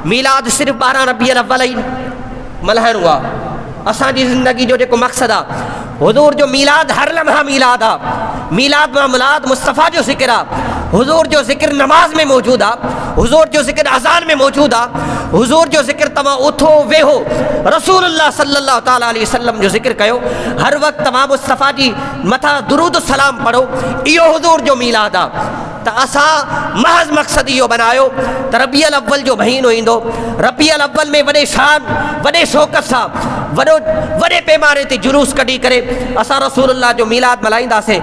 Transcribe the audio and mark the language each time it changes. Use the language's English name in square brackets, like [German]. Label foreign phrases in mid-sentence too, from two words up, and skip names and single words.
[Sindhi] मीलाद सिर्फ़ु 12 रबीउल अव्वल ई मल्हाइणो आहे। असांजी ज़िंदगी जो जेको मक़सदु आहे हुज़ूर जो मीलाद हर लम्हा मीलाद आहे। मीलाद मां मुलाद मुस्तफ़ा जो ज़िक्र आहे। हुज़ूर जो ज़िक्र नमाज में मौजूदु आहे, हुज़ूर जो ज़िक्र अज़ान में मौजूदु आहे, हुज़ूर जो ज़िक्र तव्हां उथो वेहो रसूलुल्लाह [Arabic] صلى الله تعالى عليه وسلم [Sindhi] जो ज़िक्र कयो, हर वक़्तु तव्हां मुस्तफ़ा जी मथां दुरूद सलाम पढ़ो। इहो हुज़ूर जो मीलाद आहे। त असां महज़ मक़सदु इहो बनायो त रबीउल अव्वल जो महीनो ईंदो, रबीउल अव्वल में वॾे शान वॾे शौक़त सां वॾे पैमाने ते जुलूस कढी करे असां रसूलुल्लाह जो मीलाद मल्हाईंदासीं।